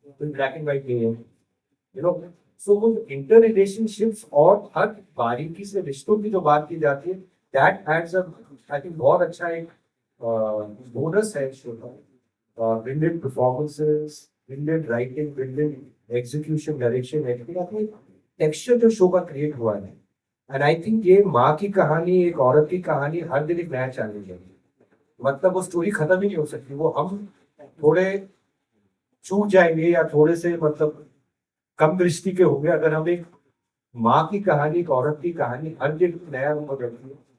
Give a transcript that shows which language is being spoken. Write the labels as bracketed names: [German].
[Hindi] तो black and white नहीं है, [English] You know. [Hindi] सो वो इंटर रिलेशनशिप्स और हर बारीकी से रिश्तों की जो बात की जाती है, [English] That adds up. I think [Hindi] बहुत अच्छा एक बोनस है शो का. [English] Brilliant performances, brilliant writing, brilliant execution, direction, everything. I think texture [Hindi] जो शो का क्रिएट हुआ है. [English] and I think [Hindi] ये माँ की कहानी, एक औरत की कहानी हर दिन एक नया चैलेंज है. मतलब वो स्टोरी खत्म ही नहीं हो सकती. वो हम थोड़े चूक जाएंगे या थोड़े से मतलब कम दृष्टि के होंगे अगर हम एक माँ की कहानी, एक औरत की कहानी हर दिन नया रूप बदलती है.